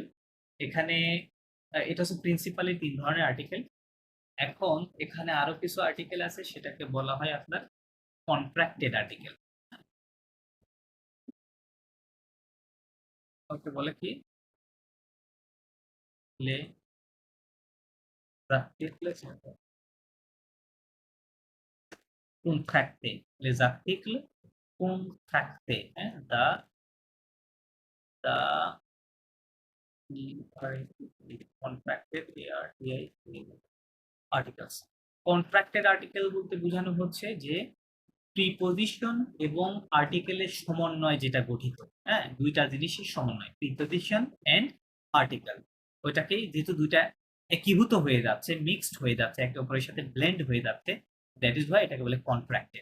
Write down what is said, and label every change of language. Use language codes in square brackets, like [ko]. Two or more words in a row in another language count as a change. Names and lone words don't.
[bn] এখানে এটা হচ্ছে প্রিন্সিপালি ৩ ধরনের আর্টিকেল। এখন এখানে আরো কিছু আর্টিকেল আছে, সেটাকে বলা হয় আপনার [en] contracted article. [bn] ওকে বলে কি? [fr] লে articles contracte, les articles contracte, [bn] হ্যাঁ, [en] the contracted articles। contracted article [bn] বলতে বোঝানো হচ্ছে যে প্রিপোজিশন এবং আর্টিকেলের সমন্বয় যেটা গঠিত, হ্যাঁ, দুইটা জিনিসের সমন্বয়, [en] preposition and article. [bn] ওইটাকেই যেহেতু দুইটা একীভূত হয়ে যাচ্ছে, মিক্সড হয়ে যাচ্ছে, একে অপরের সাথে ব্লেন্ড হয়ে যাচ্ছে, [en] that is why [bn] এটাকে বলে কন্ট্রাক্টেড।